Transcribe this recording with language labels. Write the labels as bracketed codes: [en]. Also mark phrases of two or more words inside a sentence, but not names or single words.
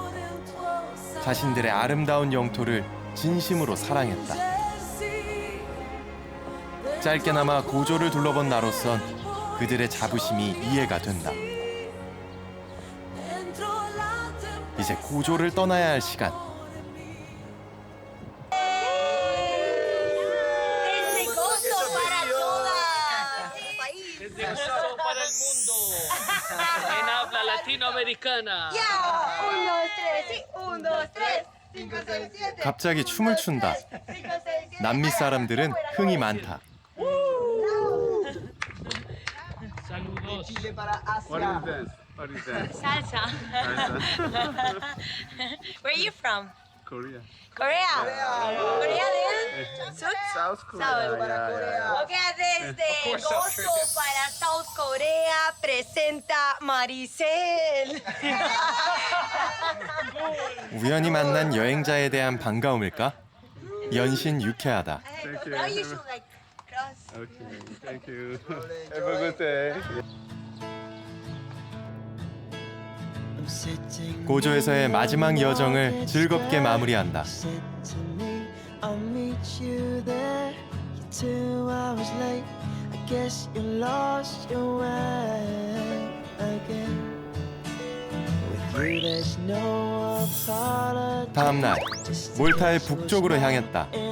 [ko] 자신들의 아름다운 영토를 진심으로 사랑했다. 짧게나마 고조를 둘러본 나로선 그들의 자부심이 이해가 된다. 이제 고조를 떠나야 할 시간. [es] Para el mundo en habla latinoamericana. Un, dos, tres, sí. Un, dos, tres. 5, 6, 7. [ko] 갑자기 춤을 춘다. [es] 5, 6, 7. [ko] 남미 사람들은 흥이 많다. [es] Saludos. Chile para Asia. [en] What is that? Salsa. Where are you from? Korea. [es] Korea. Korea del Sur. [en] South Korea. South. Yeah. [es] Ok, desde Gozo para South Korea presenta Maricel. [ko] 우연히 만난 여행자에 대한 반가움일까? 연신 유쾌하다. [en] Thank Now you you. should like cross. Okay, thank you. Have a good day. [ko] 고조에서의 마지막 여정을 즐겁게 마무리한다. 다음 날 몰타의 북쪽으로 향했다.